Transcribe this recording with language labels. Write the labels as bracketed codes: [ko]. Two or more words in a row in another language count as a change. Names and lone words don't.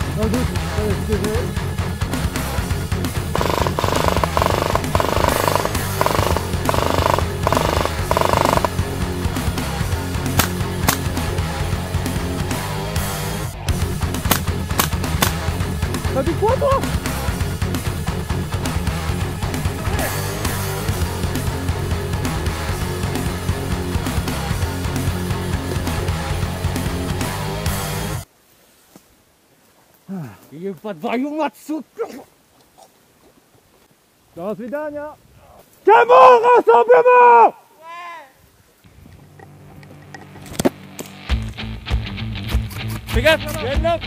[fr] doute, ça va se tirer. T'as dit quoi toi? [ru] До твою мать, сука! До свидания. [fr] Camo, rassemblement! Fais gaffe, il y a une lampe!